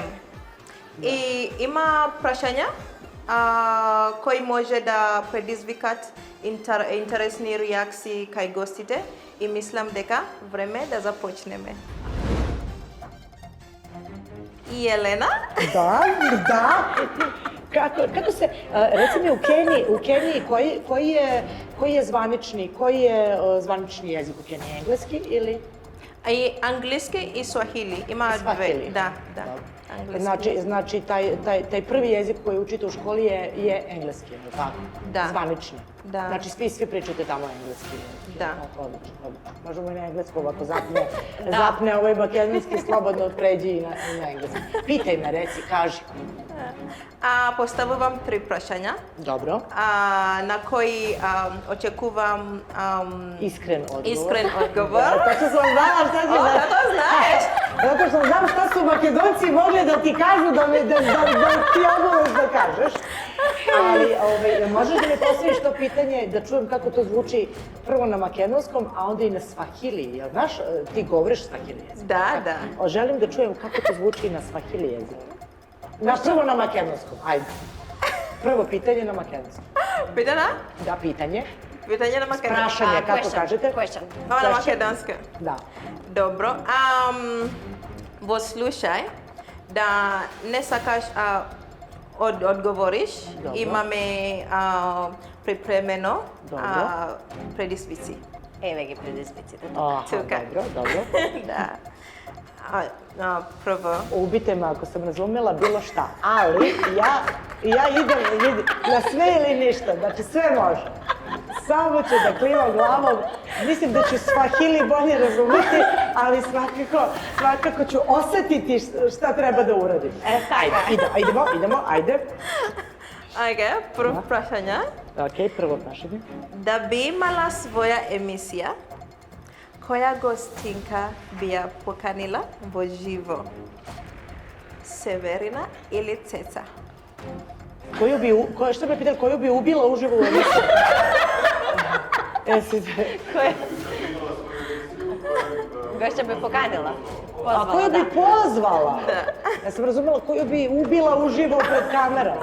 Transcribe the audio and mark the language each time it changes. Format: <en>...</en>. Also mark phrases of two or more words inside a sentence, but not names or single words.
<mk>И има прашања кои може да предизвикат интересни реакции кај гостите и мислам дека време да започнеме. И Елена?</mk> <sr>Da. Kako se, reci mi u Keniji koji je zvanični jezik u Keniji, engleski ili?</sr> <mk>И англиски и суахили. Има две.</mk> <sr>Swahili.</sr> <mk>Да. Англиски.</mk> <sr>Znači taj prvi jezik koji učite u školi je engleski, je li tako? Da. Zvanični. Da. Znači svi pričate tamo engleski. Da. Odlično. Možemo i na englesku ovako zapne ovaj makedonski, slobodno pređi i na engleski. Pitaj me, reci, kaži.</sr> <mk>Поставувам 3 прашања</mk> <sr>Dobro.</sr> <mk>на кои очекувам</mk> <sr>Iskren odgovor.</sr> <mk>искрен одговор.</mk> <sr>Zato sam znala šta će da...</sr> <mk>Да знаеш.</mk> <sr>Zato što znam šta su Makedonci mogli da ti kažu da ti obavez da kažeš. Ali možeš da mi postaviš to pitanje da čujem kako to zvuči prvo na makedonskom, a onda i na svahili. Jel znaš, ti govoriš svahili jezik? Da. Želim da čujem kako to zvuči na svahili jezik. Prvo na makedonskom, ajde. Prvo pitanje na makedonskom.</sr> <mk>Питана?</mk> <sr>Da, pitanje.</sr> <mk>Питање на македонски.</mk> <sr>Prašanje, kako kažete?</sr> <en>Question.</en> <mk>Ова на македонски.</mk> <sr>Da.</sr> <mk>Добро. Во случај да не сакаш одговориш, Добро. имаме припремено Добро. предизвици. Еве ги предизвиците.</mk> <sr>Aha,</sr> <mk>Tuka.</mk> <sr>dobro.</sr> <mk>Да. Прво.</mk> <sr>Ubite me ako sam razumela bilo šta, ali ja idem na sve ili ništa, znači sve može. Samo ću da klimam glavom, mislim da ću svahili bolje razumeti, ali svakako ću osetiti šta treba da uradim. Ajde, idemo, ajde.</sr> <mk>Ајде, прво прашање.</mk> <sr>Ok, prvo prašanje.</sr> <mk>Да би имала своја емисија, која гостинка би ја поканила во живо? Северина или Цеца?</mk> <sr>Što me pitali, koju bi ubila uživo u emisiju? Gošća me pokanila. A koju bi pozvala? Da. Ja sam razumela koju bi ubila uživo pred kamerom.</sr>